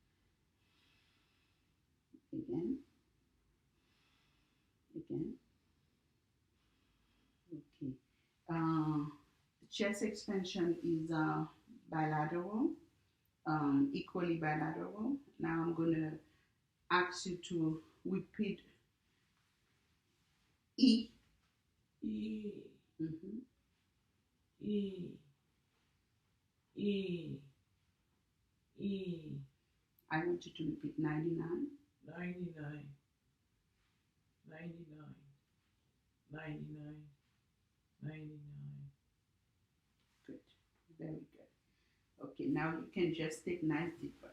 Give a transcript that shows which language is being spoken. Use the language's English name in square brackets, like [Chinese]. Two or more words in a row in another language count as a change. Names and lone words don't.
[English] Again. Again. Okay. Chest expansion is bilateral, equally bilateral. Now I'm going to ask you to repeat E. E. Mm-hmm. E. E. E. I want you to repeat 99. 99. 99. 99. 99. Good. Very good. Okay, now you can just take nice deep breath.